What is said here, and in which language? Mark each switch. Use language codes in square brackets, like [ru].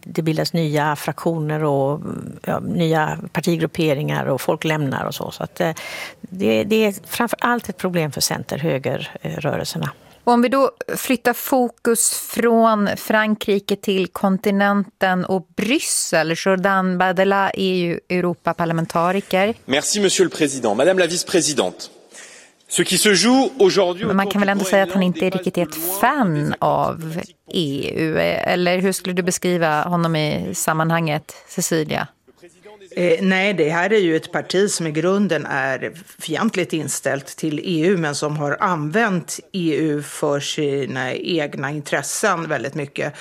[sv] Det bildas nya fraktioner och nya partigrupperingar och folk lämnar och så. Så att det är framför allt ett problem för centerhögerrörelserna. Om vi då flyttar fokus från Frankrike till kontinenten och Bryssel. Jordan Bardella är ju Europaparlamentariker. [fr] Merci monsieur le président, madame la vice-présidente. Ce qui se joue aujourd'hui. [sv] Men man kan väl ändå säga att han inte är riktigt ett fan av EU, eller hur skulle du beskriva honom i sammanhanget, Cecilia? Nej, det här är ju ett parti som i grunden är fientligt inställt till EU, men som har använt EU för sina egna intressen väldigt mycket.